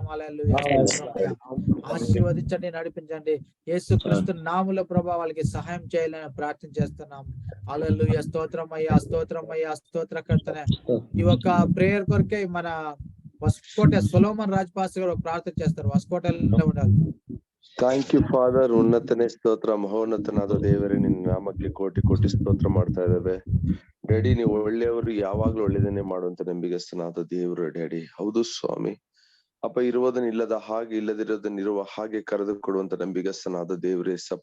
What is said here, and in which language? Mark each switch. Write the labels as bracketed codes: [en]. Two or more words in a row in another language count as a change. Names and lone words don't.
[te] హల్లెలూయా, ఆశీర్వదించండి, నడిపించండి. యేసుక్రీస్తు నామములో ప్రభా వాళ్ళకి సహాయం చేయాలని ప్రార్థన చేస్తున్నాం. హల్లెలూయా, స్తోత్రమయ్యా, స్తోత్రమయ్యా, స్తోత్రకర్తనే. ఈ యొక్క ప్రేయర్ కొరకే మన వస్కోట సొలొమన్ రాజ్ పాస్టర్ గారు ప్రార్థన చేస్తారు. వస్కోటలో ఉండాలి. [en] thank you father. [kn] ಉನ್ನತನೇ ಸ್ತೋತ್ರ, ಮಹೋನ್ನತನಾದ ದೇವರೇ, ನಿನ್ನ ನಾಮಕ್ಕೆ ಕೋಟಿ ಕೋಟಿ ಸ್ತೋತ್ರ ಮಾಡ್ತಾ ಇದ್ದೇವೆ ಡ್ಯಾಡಿ. ನೀವು ಒಳ್ಳೆಯವರು, ಯಾವಾಗ್ಲೂ ಒಳ್ಳೆಯದನ್ನೇ ಮಾಡುವಂತ ನಂಬಿಗಸ್ತನಾದ ದೇವರು ಡ್ಯಾಡಿ. ಹೌದು ಸ್ವಾಮಿ ಅಪ್ಪ, ಇರುವುದನ್ನ ಇಲ್ಲದ ಹಾಗೆ, ಇಲ್ಲದಿರೋದನ್ನ ಇರುವ ಹಾಗೆ ಕರೆದು ಕೊಡುವಂತ ನಂಬಿಗಸ್ತನಾದ ದೇವರೇ ಸಪ.